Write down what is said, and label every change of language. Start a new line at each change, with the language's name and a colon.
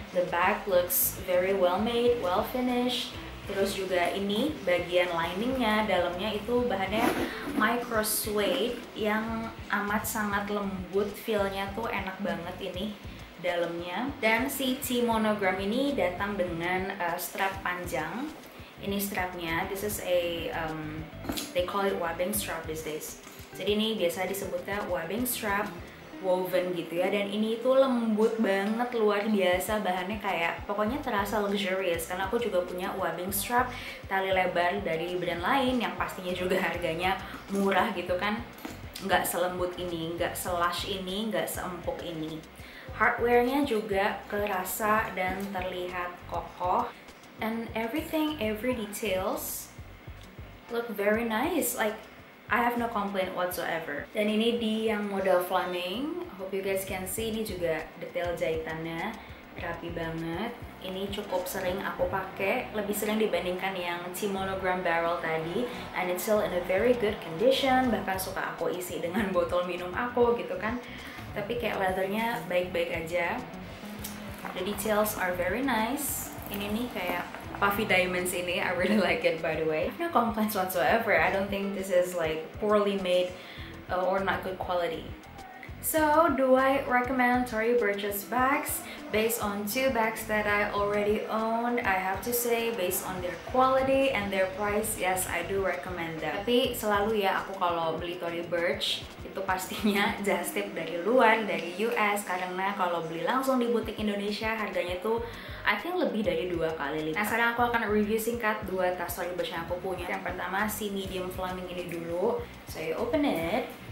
English: The bag looks very well made, well finished.
Indonesian: Terus juga ini bagian liningnya, dalamnya itu bahannya micro suede yang amat sangat lembut, feelnya tuh enak banget ini dalamnya. Dan si T Monogram ini datang dengan strap panjang. Ini strapnya,
English: this is a they call it wabbing strap these days.
Indonesian: Jadi ini biasa disebutnya wabbing strap, woven gitu ya, dan ini tuh lembut banget, luar biasa, bahannya kayak pokoknya terasa luxurious. Karena aku juga punya wabbing strap tali lebar dari brand lain yang pastinya juga harganya murah gitu kan, nggak selembut ini, nggak selush ini, nggak seempuk ini. Hardware-nya juga kerasa dan terlihat kokoh,
English: and every details look very nice, like I have no complaint whatsoever.
Indonesian: Dan ini di yang model Flaming,
English: hope you guys can see,
Indonesian: ini juga detail jahitannya rapi banget. Ini cukup sering aku pakai, lebih sering dibandingkan yang T Monogram Barrel tadi,
English: and it's still in a very good condition.
Indonesian: Bahkan suka aku isi dengan botol minum aku gitu kan. Tapi kayak leathernya baik-baik aja.
English: The details are very nice.
Indonesian: Ini nih kayak puffy diamonds ini,
English: I really like it by the way. No complaints whatsoever. I don't think this is like poorly made or not good quality. So, do I recommend Tory Burch's bags? Based on 2 bags that I already owned, I have to say based on their quality and their price, yes, I do recommend them.
Indonesian: Tapi selalu ya, aku kalau beli Tory Burch itu pastinya just tip dari luar, dari US, karena kalau beli langsung di butik Indonesia harganya tuh I think lebih dari 2 kali lipat. Nah, sekarang aku akan review singkat 2 tas Tory Burch yang aku punya. Yang pertama si medium flaming ini dulu.
English: So you open it.